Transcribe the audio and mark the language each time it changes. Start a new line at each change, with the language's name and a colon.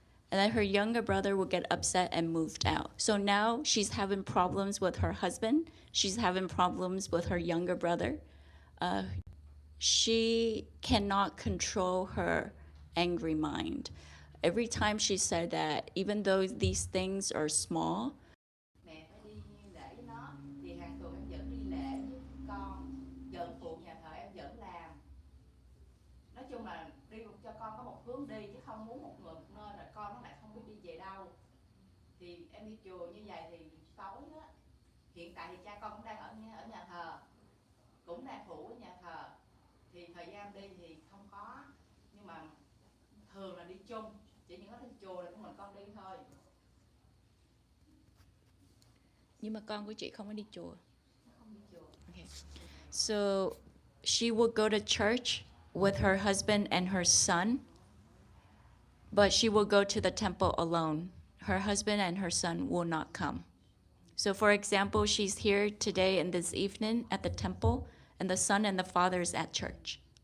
English: And then her younger brother would get upset and moved out. So now she's having problems with her husband. She's having problems with her younger brother. She cannot control her angry mind. Every time she said that, even though these things are small,
Vietnamese: Mẹ phải đi lễ với nó, thì hàng tuần em vẫn đi lễ với con, vẫn phụ nhà thờ em vẫn làm. Nói chung là đi cho con có một hướng đi, chứ không muốn một người một nơi là con nó lại không biết đi về đâu. Thì em đi chùa như vậy thì tối á, hiện tại thì cha con cũng đang ở nhà thờ, cũng đang phụ ở nhà thờ, thì thời gian đi thì không có, nhưng mà thường là đi chung, chỉ những cái đến chùa là của mình con đi thôi. nhưng mà con của chị không có đi chùa. Không đi chùa.
English: Okay. So she would go to church with her husband and her son, but she will go to the temple alone. Her husband and her son will not come. So for example, she's here today and this evening at the temple, and the son and the father is at church.